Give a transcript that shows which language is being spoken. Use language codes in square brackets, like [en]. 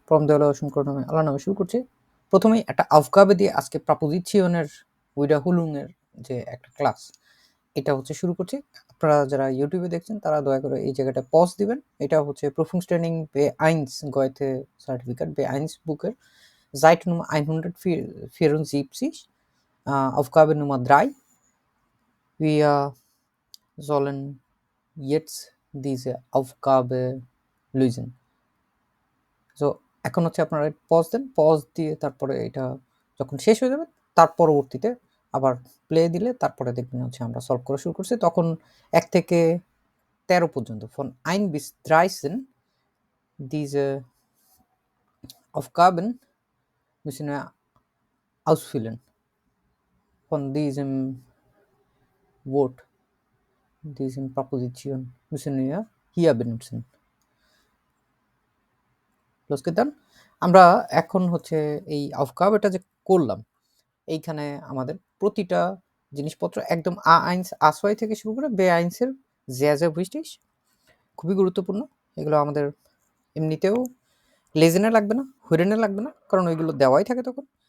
[bn] পরম দয়ালু অসীম করুণাময় আল্লাহর নামে শুরু করছি। প্রথমেই একটা আফগাবে দিয়ে আজকে প্রাপোজিশনের উইডাহুলুং এর যে একটা ক্লাস, এটা হচ্ছে শুরু করছি। আপনারা যারা ইউটিউবে দেখছেন তারা দয়া করে এই জায়গাটায় পজ দিবেন। এটা হচ্ছে Prüfungstraining B1 Goethe certificate B1 বুকের [de] Seite Nummer 174, Aufgabe Nummer 3. Wir sollen jetzt diese Aufgabe lösen. [bn] So এখন হচ্ছে আপনারা পজ দেন, পজ দিয়ে তারপরে এটা যখন শেষ হয়ে যাবে তার পরবর্তীতে আবার প্লে দিলে তারপরে দেখবেন হচ্ছে আমরা সলভ করা শুরু করছি। তখন 1 থেকে 13 পর্যন্ত [de] von 1 bis 13 diese Aufgaben müssen wir ausfüllen. Von diesem Wort, diesem Präposition müssen wir hier benutzen. Los geht's dann? [bn] আমরা এখন হচ্ছে এই Aufgabeটা যে করলাম, এইখানে আমাদের প্রতিটা জিনিসপত্র একদম A1 A2 থেকে শুরু করে B1 এর [de] sehr sehr wichtig, [bn] খুবই গুরুত্বপূর্ণ। এগুলো আমাদের এমনিতেও লেজেনে লাগবে না, হুইরেনে লাগবে না, কারণ ওইগুলো দেওয়াই থাকে তখন।